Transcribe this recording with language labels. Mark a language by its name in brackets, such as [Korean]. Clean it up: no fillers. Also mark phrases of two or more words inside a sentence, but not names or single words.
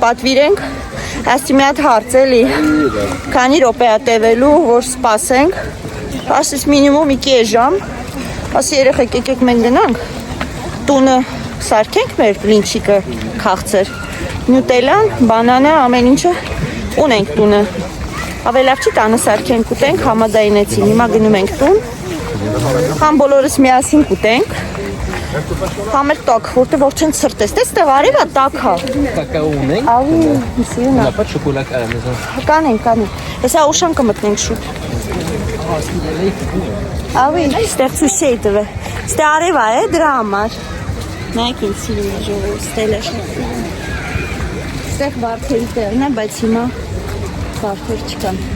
[Armenian] պատվիրենք, ասի մի հատ հարց էլի, քանի րոպե է տևելու, որ սպասենք, ասես մինիմում կես ժամ, ասի երեխեք եկեք մենք գնանք, տունը սարքենք մեր բլինչիկը քաղցր, նյուտելան, բանանը, ամեն ինչը ունենք տունը, ավելավ չի տանը սարքենք ուտենք, համաձայնեցին, հիմա գնում ենք տուն, համ բոլորս միասին կուտենք, համ էլ տակ, որտեղ որ չեն ցրտես, տեղ արևա տակ հա։ Cacao ունենք։ Ավի, իսի ունա։ [French] On n'a pas de chocolat à la maison. [Armenian] Կանենք, հեսա ուշան կմտնենք շուտ։ Ավի, ստեղ ցույց չի տվել, ստեղ արևա է դրա համար։ Նայեք ինձ սիրում է ժողով, ստել է շատ։ Ստեղ վարդերի տեղն է, բայց հիմա վարդեր չկան։